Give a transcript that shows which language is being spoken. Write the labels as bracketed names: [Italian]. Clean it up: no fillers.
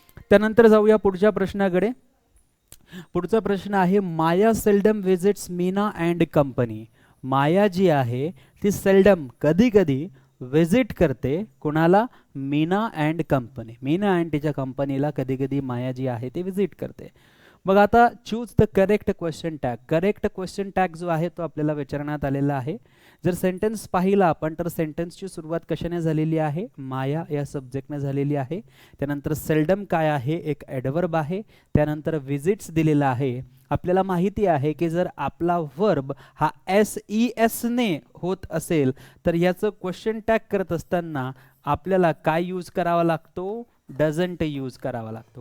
[Marathi] त्यानंतर जाऊया पुढच्या प्रश्नाकडे. पुढचा प्रश्न आहे, [English] Maya seldom visits Meena and company. [Marathi] माया जी आहे ती सेल्डम, कधी कधी विजिट करते कोणाला, Meena and company. Meena and तिच्या कंपनीला कधी कधी माया जी आहे ती विजिट करते. मग आता [English] Choose the correct question tag. [Marathi] Correct question tag जो आहे तो आपल्याला विचारण्यात आलेला आहे. जर सेंटेन्स पाहिला आपण तर सेंटेन्सची सुरुवात कशाने झालेली आहे, माया या सब्जेक्टने झालेली आहे. त्यानंतर सेल्डम काय आहे, एक ॲडवर्ब आहे. त्यानंतर विजिट्स दिलेला आहे. आपल्याला माहिती आहे की जर आपला वर्ब हा SES ने होत असेल तर याचं क्वेश्चन टॅग करत असताना आपल्याला काय यूज करावा लागतो, डझंट यूज करावा लागतो.